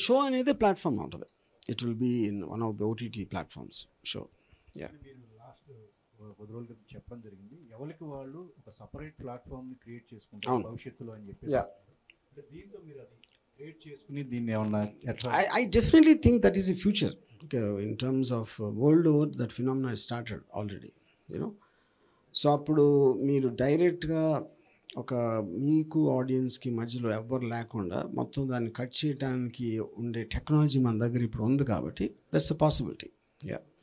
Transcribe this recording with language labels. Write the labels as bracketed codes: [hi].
[te] Show అనేది platform ఉంటుంది. [en] It will be in one of the OTT platforms show. [te] మీరు last 10 రోజుల క్రితం చెప్పడం జరిగింది, ఎవరికి వాళ్ళు ఒక సపరేట్ ప్లాట్ఫామ్ని క్రియేట్ చేసుకుంటారు భవిష్యత్తులో అని చెప్పి. దీంతో మీరు అది క్రియేట్ చేసుకుని దీన్ని ఏమన్నా [en] I definitely think that is the future. In terms of world over, that phenomena has started already, you know. [te] So అప్పుడు మీరు డైరెక్ట్గా ఒక మీకు ఆడియన్స్కి మధ్యలో ఎవ్వరు లేకుండా మొత్తం దాన్ని కట్ చేయడానికి ఉండే టెక్నాలజీ మన దగ్గర ఇప్పుడు ఉంది కాబట్టి [en] That's a possibility. [te] యా.